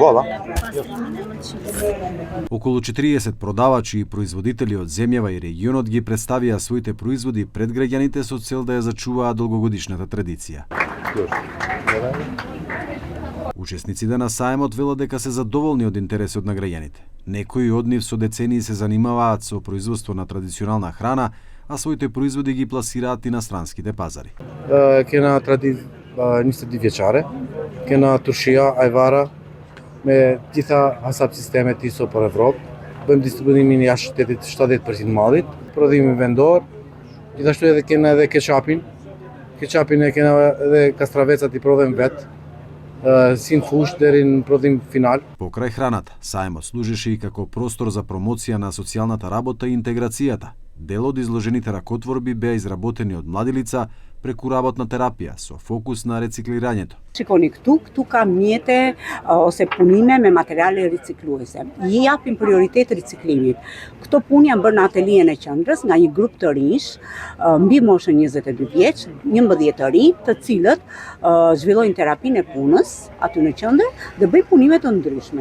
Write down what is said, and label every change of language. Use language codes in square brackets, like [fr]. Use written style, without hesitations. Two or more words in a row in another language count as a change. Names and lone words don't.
[mk] Околу 40 продавачи и производители од земјава и регионот ги представија своите производи пред граѓаните со цел да ја зачуваат долгогодишната традиција. Учесниците на сајмот велат дека се задоволни од интересот на граѓаните. Некои од нив со децении се занимаваат со производство на традиционална храна, а своите производи ги пласираат и на странските пазари. [sq] Kena nisë vjeçare, kena turshia, ajvara, me gjitha hasap sistemet ISO për Evropë. Bëjmë distribuimin jashtë shtetit 70% mallit, prodhimi vendor, gjithashtu edhe kena edhe ketchupin. Ketchupin e kena edhe kastravecat I prodhojmë vetë, si në fushë deri në prodhim final. [mk] Покрај храната, сајмот служеше и како простор за промоција на социјалната работа и интеграцијата. Дел од изложените ракотворби беа изработени од млади лица преку работна терапија со фокус на рециклирањето. [sq] Shikoni këtu ka mjete ose punime me materiale ricikluese. I japim prioritet riciklimit. Këto punë janë bërë në atelien e qendrës nga një grup të rinj, mbi moshën 22 vjeç, 11 të rinj, të cilët zhvillojnë terapinë e punës aty në qendër dhe bëjnë punime të ndryshme.